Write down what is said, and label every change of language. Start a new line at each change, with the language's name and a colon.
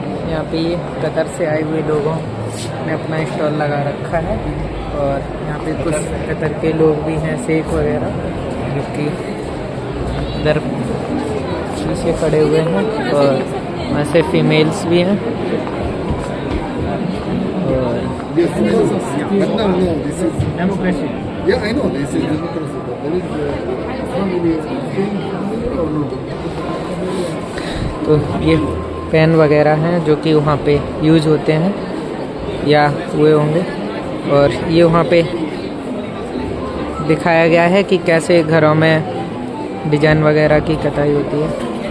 Hindi: यहाँ पे ये कतर से आए हुए लोगों ने अपना स्टॉल लगा रखा है। और यहाँ पे कुछ कतर के लोग भी हैं, शेख वगैरह, जो कि इधर पीछे खड़े हुए हैं। और वहाँ से फीमेल्स भी हैं। और
English: but no, this is democracy. Yeah, I know this is democracy, but there is family or no?
Hindi: तो ये पेन वगैरह हैं जो कि वहाँ पे यूज होते हैं या हुए होंगे। और ये वहाँ पे दिखाया गया है कि कैसे घरों में डिजाइन वगैरह की कताई होती है।